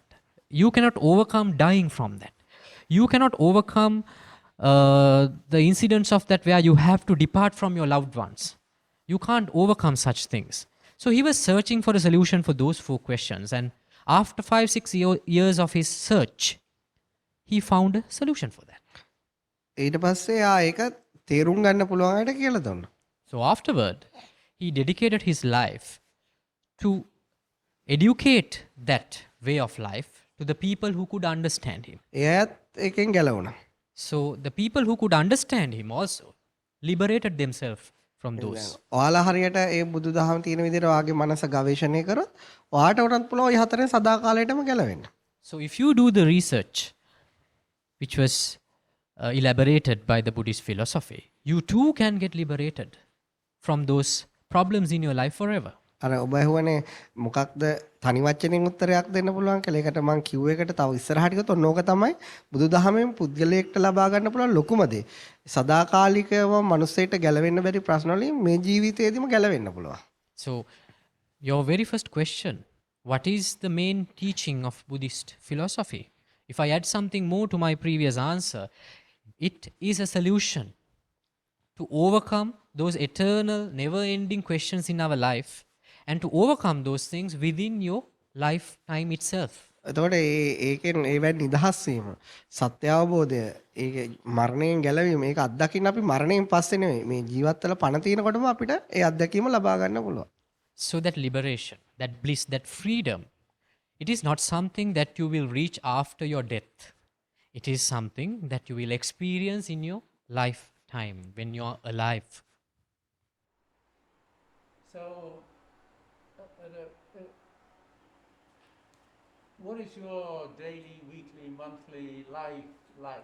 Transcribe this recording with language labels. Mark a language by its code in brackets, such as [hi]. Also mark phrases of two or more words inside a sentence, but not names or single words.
[en] You cannot overcome dying from that. You cannot overcome the incidents of that where you have to depart from your loved ones. You can't overcome such things. So he was searching for a solution for those 4 questions. And after 5-6 years of his search, he found a solution for that. [si] ඊට පස්සේ එයා ඒක තේරුම් ගන්න පුළුවන් අයට කියලා දුන්නා. [en] So afterward, he dedicated his life to educate that way of life to the people who could understand him. [si] එයාත් ඒකෙන් ගැලවුණා. [en] So the people who could understand him also liberated themselves from those. [si] ඔයාලා හරියට ඒ බුදුදහම තියෙන විදිහට ඔයාගේ මනස ගවේෂණය කරොත් ඔයාට උනත් පුළුවන් ওই හතරෙන් සදාකාලයටම ගැලවෙන්න. [en] So if you do the research which was elaborated by the Buddhist philosophy, you too can get liberated from those problems in your life forever. [si] අර ඔබ ඇහුවනේ මොකක්ද තනි වචනෙන් උත්තරයක් දෙන්න පුළුවන් කියලා. ඒකට මම කිව්ව එකට තව ඉස්සරහට ගියොත් ඕක තමයි බුදුදහමෙන් පුද්ගලයෙක්ට ලබා ගන්න පුළුවන් ලොකුම දේ. සදාකාලිකව මනුස්සයෙක්ට ගැලවෙන්න බැරි ප්‍රශ්න වලින් මේ ජීවිතේදීම ගැලවෙන්න පුළුවන්. [en] So your very first question, what is the main teaching of Buddhist philosophy? If I add something more to my previous answer, it is a solution to overcome those eternal, never-ending questions in our life and to overcome those things within your lifetime itself. [si] එතකොට ඒකෙන් ඒවෙන් නිදහස් වීම සත්‍ය අවබෝධය ඒක මරණයෙන් ගැලවීම ඒක අත්දකින්න අපි මරණයෙන් පස්සේ නෙවෙයි මේ ජීවත් වෙලා පණ තිනකොටම අපිට ඒ අත්දැකීම ලබා ගන්න පුළුවන්. [en] So that liberation, that bliss, that freedom, it is not something that you will reach after your death. It is something that you will experience in your lifetime when you are alive. So, what is your daily, weekly, monthly life like?